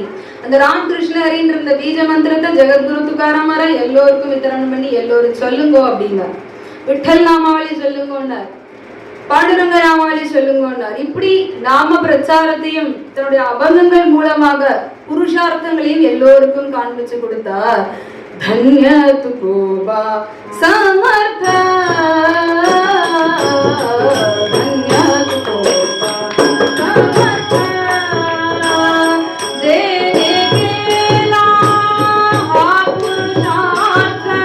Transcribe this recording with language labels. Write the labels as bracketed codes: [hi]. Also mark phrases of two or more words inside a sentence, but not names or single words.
[ta] அந்த ராம் கிருஷ்ண ஹரின்ற இந்த பீஜ மந்திரத்தை ஜெகத்குரு துகாராம் மகாராஜ் எல்லோருக்கும் வித்தரணம் பண்ணி எல்லோரும் சொல்லுங்கோ அப்படிங்க. விட்டல் நாமாவளி சொல்லுங்கன்னார், பாண்டுரங்க நாமாவளி சொல்லுங்கன்னார். இப்படி நாம பிரச்சாரத்தையும் தன்னுடைய அபங்கங்கள் மூலமாக புருஷார்த்தங்களையும் எல்லோருக்கும் காண்பிச்சு கொடுத்தார். [mr] धन्य तुकोबा समर्थ, धन्य तुकोबा समर्थ, जेने केला हा पुरुषार्थ